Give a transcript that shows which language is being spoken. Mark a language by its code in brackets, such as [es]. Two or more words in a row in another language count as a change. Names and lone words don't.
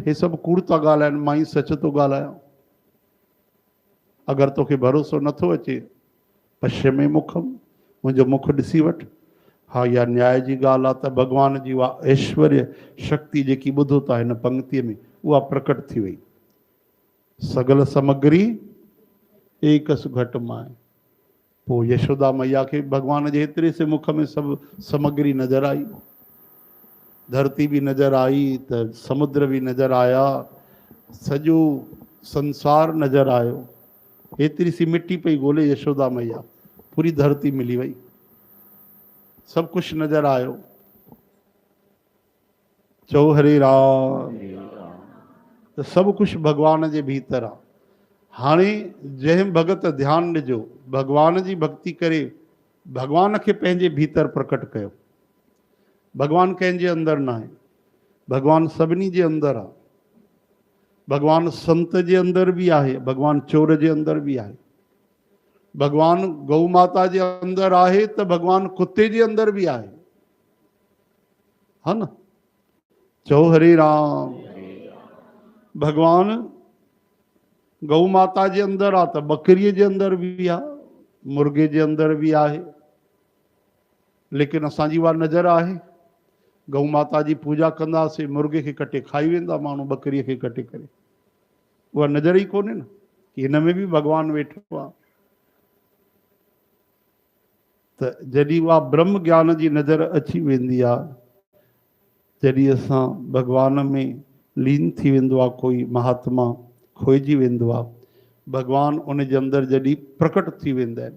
[sd] हे सभु कूड़ था ॻाल्हाइनि, मां ई सच थो ॻाल्हायां। अगरि तोखे भरोसो नथो अचे, [sa] पश्य में मुखम, [sd] मुंहिंजो मुख ॾिसी वठ। हा, इहा न्याय जी ॻाल्हि आहे त भगवान जी उहा ऐश्वर्य शक्ति जेकी ॿुधो था हिन पंक्तिअ में, उहा प्रकट थी वई। [pa] ਸਗਲ ਸਾਮਗ੍ਰੀ ਏਕਸ ਘਟ ਮਾਏ। [sd] पो यशोदा मैया के भगवान जे एतिरे से मुख में सब सामग्री नजर आई। धरती भी नजर आई त समुद्र भी नजर आया, सजो संसार नजर आयो। एतिरी सी मिट्टी पे गोले यशोदा मैया, पूरी धरती मिली वई, [hi] सब कुछ [sd] नजर आयो। चो हरे राम। तो [hi] सब कुछ [sd] भगवान जे भीतर आ। हाणे जंहिं भगत ध्यान ॾिजो, भगवान जी भक्ति करे भगवान के पंहिंजे भीतर प्रकट कयो। भगवान कंहिंजे अंदर न आहे, भगवान सभिनी जे अंदर आहे। भगवान संत जे अंदर भी आहे, भगवान चोर जे अंदर भी आहे। भगवान गौ माता जे अंदर आहे त भगवान कुत्ते जे अंदर भी आहे, हा न। चो हरे राम। भगवान गौ माता जे अंदर आ त बकरीअ जे अंदर भी आ, मुर्गे जे अंदर भी आहे। लेकिन असांजी उहा नज़र आहे, गौ माता जी पूजा कंदासीं, मुर्गे खे कटे खाई वेंदा माण्हू, बकरीअ खे कटे करे। उहा नज़र ई कोन्हे न कि हिन में भी भगवान वेठो आहे। त जॾहिं उहा ब्रह्म ज्ञान जी नज़र अची वेंदी आहे, जॾहिं असां भगवान में लीन थी वेंदो आहे, कोई महात्मा खोइजी वेंदो आहे, भगवान उन जे अंदर जॾहिं प्रकट थी वेंदा आहिनि।